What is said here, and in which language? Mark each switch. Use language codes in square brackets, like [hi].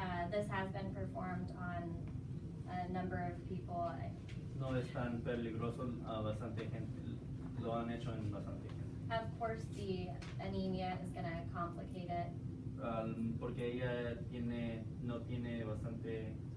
[en] This has been performed on a number of people. [es] No es tan peligroso, bastante gente, lo han hecho en bastante gente. [en] Of course, the anemia is gonna complicate it. [es] Porque ella no tiene bastante,